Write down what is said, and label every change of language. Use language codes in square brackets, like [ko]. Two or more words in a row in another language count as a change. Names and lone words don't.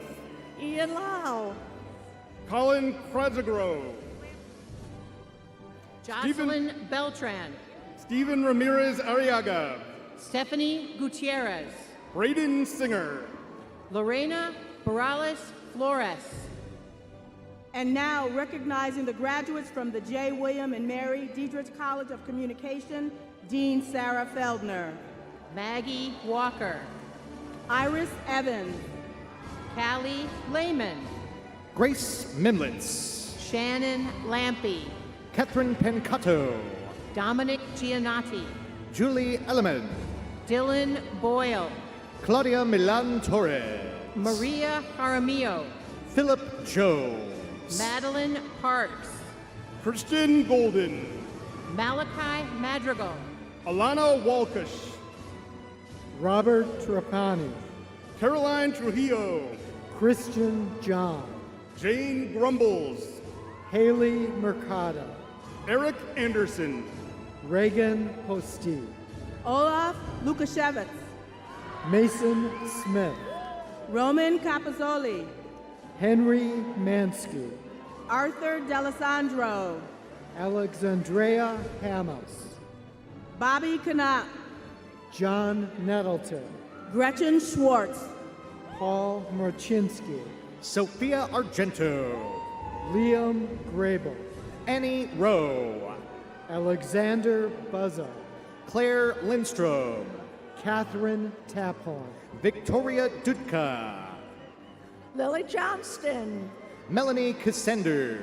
[en] Ian Lau. Colin Krazagrove. Jocelyn Beltran. Stephen Ramirez Arriaga. Stephanie Gutierrez. Braden Singer. Lorena Morales Flores. And now, recognizing the graduates from the J. William and Mary Diedrich College of Communication, Dean Sarah Feldner. Maggie Walker. Iris Evans. Callie Lehman. Grace Mimlitz. Shannon Lampy. Catherine Pencato. Dominic Giannotti. Julie Elliman. Dylan Boyle. Claudia Milan Torres. Maria Jaramillo. Philip Jones. Madeline Parks. Christian Golden. Malachi Madrigal. Alana Walkush. Robert Trapani. Caroline Trujillo. Christian John. Jane Grumbles. Haley Mercado. Eric Anderson. Reagan Posty. Olaf Lukashevitz. Mason Smith. Roman Capazzoli. Henry Mansky. Arthur D'Alessandro. Alexandrea Hamos. Bobby Knapp. John Nettleton. Gretchen Schwartz. Paul Marchinsky. Sophia Argento. Liam Grable. Annie Rowe. Alexander Buzzo. Claire Lindstrom. Catherine Taphorn. Victoria Dudka. Lily Johnston. Melanie Cassender.